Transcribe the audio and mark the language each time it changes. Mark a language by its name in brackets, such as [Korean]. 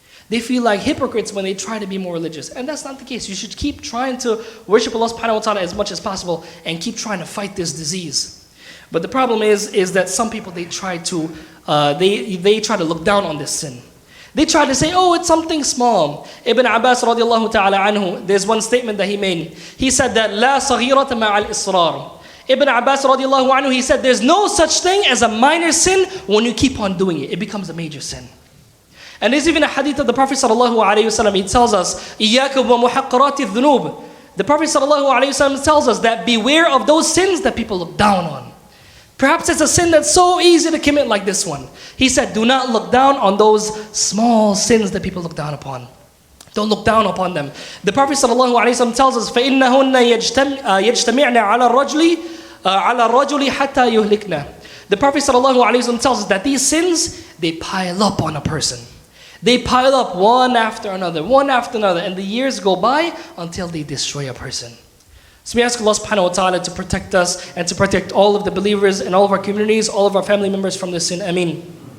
[English] They feel like hypocrites when they try to be more religious. And that's not the case. You should keep trying to worship Allah subhanahu wa ta'ala as much as possible and keep trying to fight this disease. But the problem is that some people, they try to look down on this sin. They try to say, oh, it's something small. Ibn Abbas radiallahu ta'ala anhu, there's one statement that he made. He said that, [Arabic] لا صغيرة مع الإصرار. [English] Ibn Abbas radiallahu anhu, he said, there's no such thing as a minor sin when you keep on doing it. It becomes a major sin. And there's even a hadith of the Prophet sallallahu alaihi wasallam. He tells us, [Arabic] إِيَّاكُمْ وَمُحَقَّرَاتِ الذُّنُوبِ. [English] The Prophet sallallahu alaihi wasallam tells us that beware of those sins that people look down on. Perhaps it's a sin that's so easy to commit like this one. He said, do not look down on those small sins that people look down upon. Don't look down upon them. The Prophet ﷺ tells us, [Arabic] فَإِنَّهُنَّ يَجْتَمِعْنَ عَلَى الرَّجُلِ حَتَّى يُهْلِكْنَا. [English] The Prophet ﷺ tells us that these sins, they pile up on a person. They pile up one after another, and the years go by until they destroy a person. So we ask Allah subhanahu wa ta'ala to protect us and to protect all of the believers and all of our communities, all of our family members from this sin. Ameen.